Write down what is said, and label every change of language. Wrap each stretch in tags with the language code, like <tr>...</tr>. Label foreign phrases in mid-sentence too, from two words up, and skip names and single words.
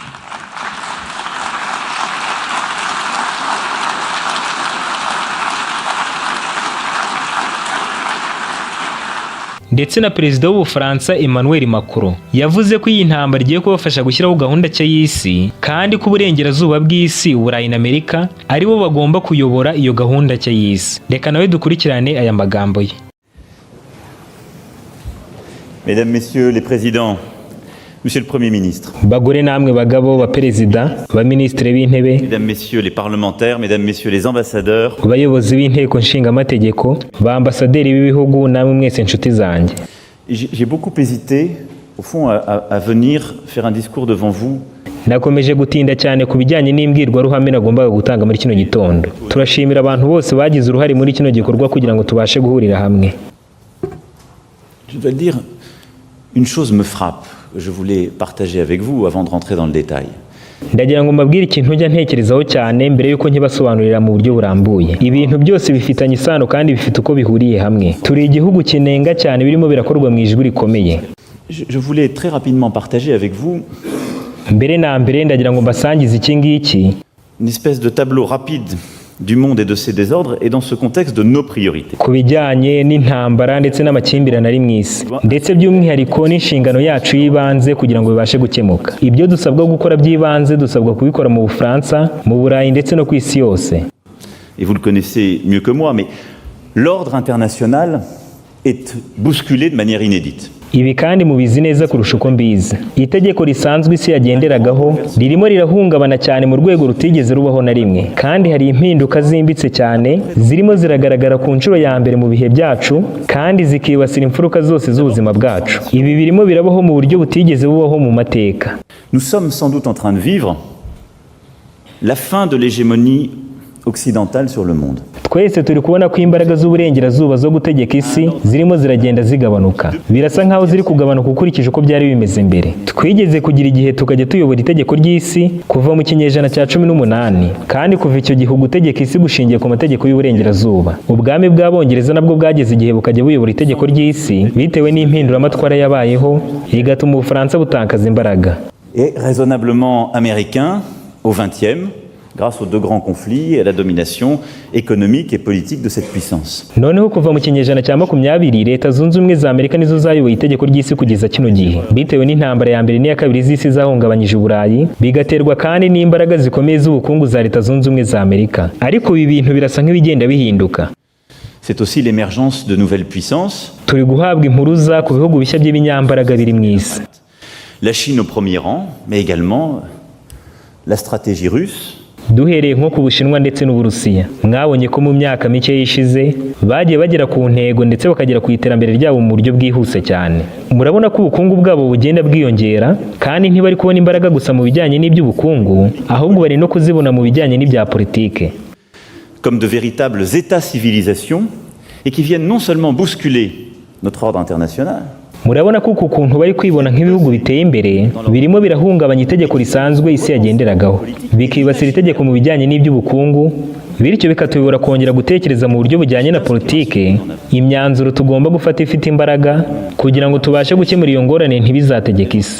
<rw>Ndetse na Perezida w'Ubufaransa Emmanuel Macron yavuze ko iyi ntambara igiye kubafasha gushyiraho gahunda nshya y'isi, kandi ko uburengerazuba bw'isi, Uburayi na Amerika aribo bagomba kuyobora iyo gahunda nshya y'isi. Reka nawe dukurikirane aya magambo ye.</rw> <fr>Mesdames, Messieurs les Présidents, Monsieur le Premier ministre,</fr> <rw>Bagore namwe bagabo ba perezida, ba ministre b'intebe,</rw> <fr>Mesdames, Messieurs les parlementaires, Mesdames, Messieurs les ambassadeurs,</fr> <rw>bayobozi b'inteko nshingaamategeko, ba ambasaderi b'ibihugu, namwe mwese nshuti zanjye.</rw> <fr>j'ai beaucoup hésité, au fond, à venir faire un discours devant vous.</fr> <rw>Nakomeje gutinda cyane ku bijyanye n'imbwirwaruhame nagombaga gutanga muri kino gitondo. Turashimira abantu bose bagize uruhare muri kino gikorwa kugira ngo tubashe guhurira hamwe.</rw> <fr>Je dois le dire, une chose me frappe, que je voulais partager avec vous avant de rentrer dans le détail.</fr> <rw>Ndagira ngo mbabwire ikintu njya ntekerezaho cyane mbere yuko nkibasobanurira mu buryo burambuye. Ibintu byose bifitanye isano kandi bifite uko bihuriye hamwe. Turi igihugu kinenga cyane birimo birakorwa mu ijwi rikomeye.</rw> <fr>Je voulais très rapidement partager avec vous</fr> <rw>mbere na mbere ndagira ngo mbasangize iki ngiki,</rw> <fr>une espèce de tableau rapide du monde et de ses désordres et dans ce contexte de nos priorités.</fr> <rw>Ku bijyanye n'intambara ndetse n'amakimbirane ari mu isi, ndetse by'umwihariko n'inshingano yacu y'ibanze kugira ngo bibashe gukemuka. Ibyo dusabwa gukora by'ibanze dusabwa kubikora mu Bufaransa, mu Burayi ndetse no ku isi yose.</rw> <fr>Et vous le connaissez mieux que moi, mais l'ordre international est bousculé de manière inédite.</fr> <rw>Ibi kandi mubizi neza kurusha uko mbizi. Itegeko risanzwe isi yagenderagaho ririmo rirahungabana cyane mu rwego rutigeze rubaho na rimwe, kandi hari impinduka zimbitse cyane zirimo ziragaragara ku nshuro ya mbere mu bihe byacu, kandi zikibasira imfuruka zose z'ubuzima bwacu. Ibi birimo birabaho mu buryo butigeze bubaho mu mateka.</rw> <fr>Nous sommes sans doute en train de vivre la fin de l'hégémonie occidentale sur le monde.</fr> <rw>Twese turi kubona ko imbaraga z'uburengerazuba zo gutegeka isi zirimo ziragenda zigabanuka. Birasa nkaho ziri kugabanuka ukurikije uko byari bimeze mbere. Twigeze kugira igihe tukajya tuyobora itegeko ry'isi kuva mu kinyejana cya 18, kandi kuva icyo gihe gutegeka isi gushingiye ku mategeko y'uburengerazuba. Ubwami bw'Abongereza nabwo bwageze igihe bukajya buyobora itegeko ry'isi bitewe n'impinduramatwara yabayeho, igatuma Ubufaransa butakaza imbaraga.</rw> <fr>Et raisonnablement américain au XXe, grâce aux deux grands conflits et à la domination économique et politique de cette puissance.</fr> <rw>Noneho kuva mu kinyejana cya 20, Leta Zunze Ubumwe za Amerika nizo zayoboye itegeko ry'isi kugeza kino gihe, bitewe n'intambara ya mbere n'iya kabiri z'isi zahungabanyije Uburayi, bigaterwa kandi n'imbaraga zikomeye z'ubukungu za Leta Zunze Ubumwe za Amerika. Ariko ibi bintu birasa nk'ibigenda bihinduka.</rw> <fr>C'est aussi l'émergence de nouvelles puissances.</fr> <rw>Turi guhabwa impuruza ku bihugu bishya by'ibinyambaraga biri mu isi.</rw> <fr>La Chine au premier rang, mais également la stratégie russe.</fr> <rw>Duhereye nko ku Bushinwa ndetse n'Uburusiya, mwabonye ko mu myaka mike yishize bagiye bagera ku ntego ndetse bakagera ku iterambere ryabo mu buryo bwihuse cyane. Murabona ko ubukungu bwabo bugenda bwiyongera, kandi ntibari kubona imbaraga gusa mu bijyanye n'iby'ubukungu, ahubwo bari no kuzibona mu bijyanye n'ibya politike.</rw> <fr>Comme de véritables états-civilisations et qui viennent non seulement bousculer notre ordre international.</fr> <rw>Murabona ko uku kuntu bari kwibona nk'ibihugu biteye imbere birimo birahungabanya itegeko risanzwe isi yagenderagaho, bikibasira itegeko mu bijyanye n'iby'ubukungu, bityo bikatuyobora kongera gutekereza mu buryo bujyanye na politike imyanzuro tugomba gufata ifite imbaraga kugira ngo tubashe gukemura iyo ngorane ntibizategeka isi.</rw>